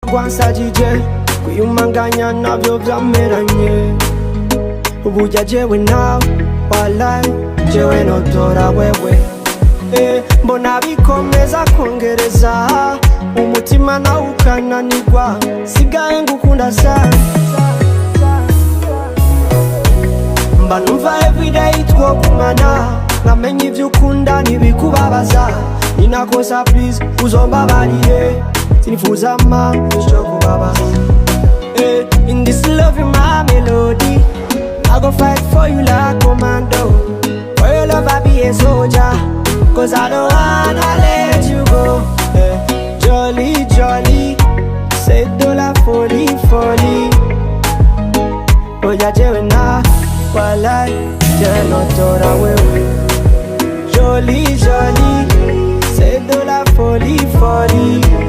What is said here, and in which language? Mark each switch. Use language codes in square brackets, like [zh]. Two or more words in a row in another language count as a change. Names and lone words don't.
[rn] Gwansa jije kwiyumanganya navyo vyameranye uburya jewe nawe walai jewe notora wewe mbona bikomeza kongereza umutima nawe ukananirwa sigaye ngukunda sana mba numva everyday twokumana nkamenya ivyo ukunda ntibikubabaza ninakosa please uzombabarire sinifuza icyo kubabaza in [en] this love you my melody I go fight for you like commando for your love I be a soldier cause I don't wanna let you go jolly jolly [fr] c'est de la folie folie [rn] oya jewe na walai jewe notora wewe [en] jolly jolly [fr] c'est de la folie folie